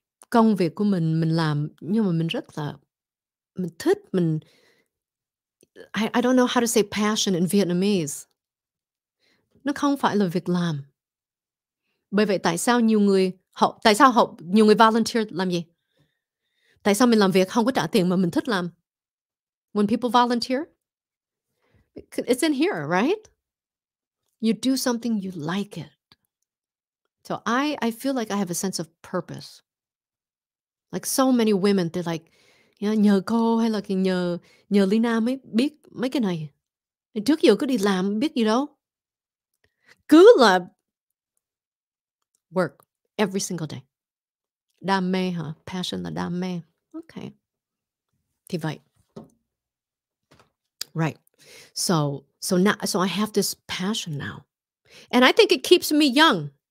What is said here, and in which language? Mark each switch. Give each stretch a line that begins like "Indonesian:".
Vietnamese: Công việc của mình làm nhưng mà mình rất là mình thích,
English: I don't know how to say passion in Vietnamese.
Vietnamese: Nó không phải là việc làm. Bởi vậy tại sao nhiều người volunteer làm gì? Tại sao mình làm việc không có trả tiền mà mình thích làm?
English: When people volunteer, it's in here, right? You do something you like it. So I feel like I have a sense of purpose. Like so many women, they're like,
Vietnamese: nhờ cô hay là nhờ Leyna mới biết mấy cái này. Trước giờ cứ đi làm biết gì đâu. Cứ là
English: work every single day.
Vietnamese: Đam mê hả? Passion là đam mê. Okay. Thì vậy.
English: Right. So I have this passion now. And I think it keeps me young.